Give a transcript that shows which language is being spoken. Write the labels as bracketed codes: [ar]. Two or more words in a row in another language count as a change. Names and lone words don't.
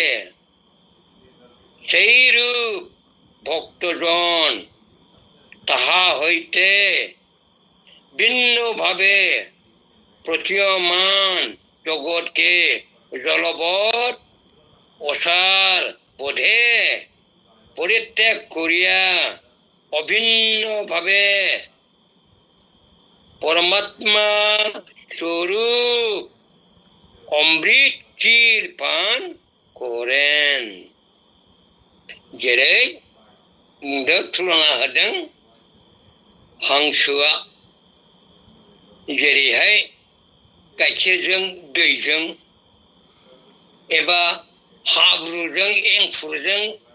[bn] সেইরূপ ভক্তজন তাহা হইতে ভিন্নভাবে প্রতীয়মান জগৎকে জলবৎ অসার বোধে পরিত্যাগ করিয়া অভিন্নভাবে পরমাত্মা স্বরূপ অমৃত ক্ষীর পান করেন। [brx] जेरै थुलुंगा होदों हांसोआ जेरैहाय गाइखेरजों दैजों एबा हाब्रुजों एंखुरजों